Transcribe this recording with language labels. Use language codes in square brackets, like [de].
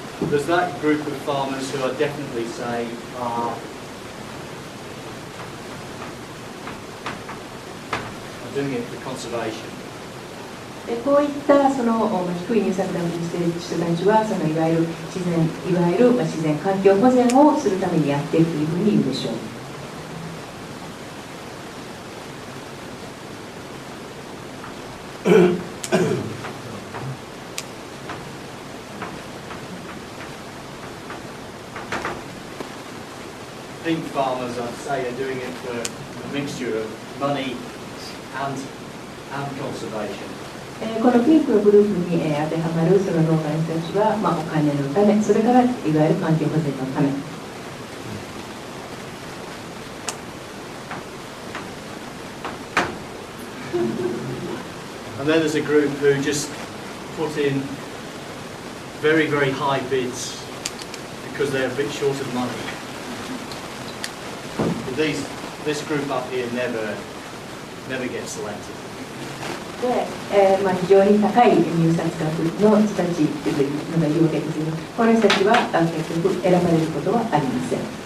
[en] There's that group of farmers who I definitely say are doing it for conservation. [ja] こういったその低い入札額にしている人たちは、そのいわゆる自然環境保全をするためにやっているというふうに言うでしょう。 [en] Pink farmers, I'd say, are doing it for a mixture of money and conservation. [ja] このピンクのグループに当てはまるその農家の人たちは、お金のため、それからいわゆる環境保全のため。 [en] And then there's a group who just put in very, very high bids because they're a bit short of money. But this group up here never gets selected. [ja] で、非常に高い入札額の人たちというのがいるわけですけど、この人たちは結局選ばれることはありません。